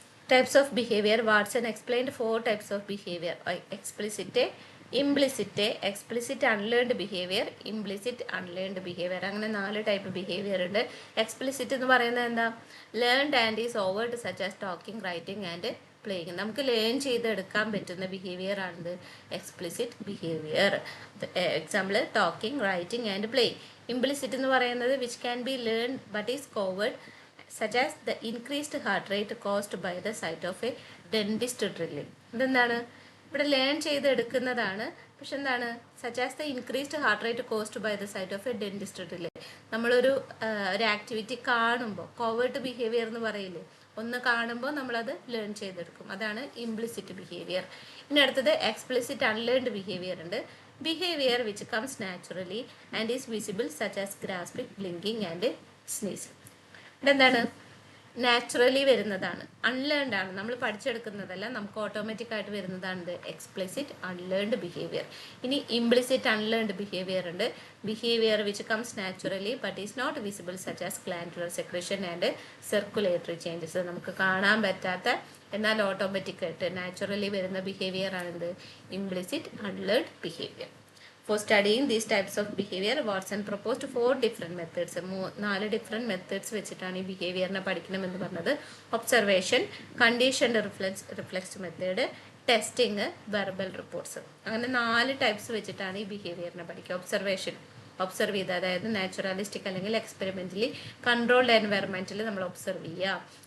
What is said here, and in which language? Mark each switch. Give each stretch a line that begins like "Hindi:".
English: Types of behavior. Watson explained 4 types of behavior: explicit, implicit, explicit unlearned behavior, implicit unlearned behavior.
Malayalam: അങ്ങനെ 4 type behaviour ഉണ്ട്.
English: explicit
Malayalam: എന്ന് പറയുന്നത് എന്താ?
English: Learned and is overt such as talking, writing and playing.
Malayalam: നമുക്ക് learn ചെയ്തെടുക്കാൻ പറ്റുന്ന behaviour ആണിത് explicit behaviour.
English: Example talking, writing and playing. Implicit
Malayalam: എന്ന് പറയുന്നത്
English: Which can be learn but is covert such as the increased heart rate caused by the sight of a dentist drilling.
Malayalam: ഇതെന്താണ്? ഇവിടെ learn ചെയ്തെടുക്കുന്നതാണ്. പക്ഷെ എന്താണ്?
English: Such as the increased heart rate caused by the sight of a dentist drilling.
Malayalam: നമ്മളൊരു activity കാണുമ്പോൾ, covert behaviour എന്ന് പറയില്ലേ, ഒന്ന് കാണുമ്പോൾ നമ്മളത് ലേൺ ചെയ്തെടുക്കും. അതാണ് ഇംപ്ലിസിറ്റ് ബിഹേവിയർ. ഇനി അടുത്തത് എക്സ്പ്ലിസിറ്റ് അൺലേൺഡ് ബിഹേവിയർ ഉണ്ട്.
English: Behaviour which comes naturally and is visible such as grasping, blinking and sneezing.
Malayalam: ഇതെന്താണ്? നാച്ചുറലി വരുന്നതാണ്, അൺലേൺഡ് ആണ്, നമ്മൾ പഠിച്ചെടുക്കുന്നതല്ല, നമുക്ക് ഓട്ടോമാറ്റിക് ആയിട്ട് വരുന്നതാണ് എക്സ്പ്ലിസിറ്റ് അൺലേൺഡ് ബിഹേവിയർ. ഇനി ഇംപ്ലിസിറ്റ് അൺലേൺഡ് ബിഹേവിയർ ഉണ്ട്.
English: Behaviour which comes naturally but is not visible such as glandular secretion and circulatory changes.
Malayalam: നമുക്ക് കാണാൻ പറ്റാത്ത എന്നാൽ ഓട്ടോമാറ്റിക് ആയിട്ട് നാച്ചുറലി വരുന്ന ബിഹേവിയർ ആണിത് implicit അൺലേൺഡ് behaviour.
English: For studying these types of behavior, Watson proposed 4 different methods. 4 different methods
Malayalam: വെച്ചിട്ടാണ് ഈ ബിഹേവിയറിനെ പഠിക്കണമെന്ന് പറഞ്ഞത്.
English: Observation, conditioned reflex method, testing, verbal reports.
Malayalam: അങ്ങനെ 4 ടൈപ്സ് വെച്ചിട്ടാണ് ഈ ബിഹേവിയറിനെ പഠിക്കുക. ഒബ്സർവേഷൻ, ഒബ്സർവ് ചെയ്ത്, അതായത് നാച്ചുറലിസ്റ്റിക് അല്ലെങ്കിൽ എക്സ്പെരിമെൻ്റലി കൺട്രോൾഡ് എൻവയറമെൻറ്റിൽ നമ്മൾ ഒബ്സർവ് ചെയ്യുക.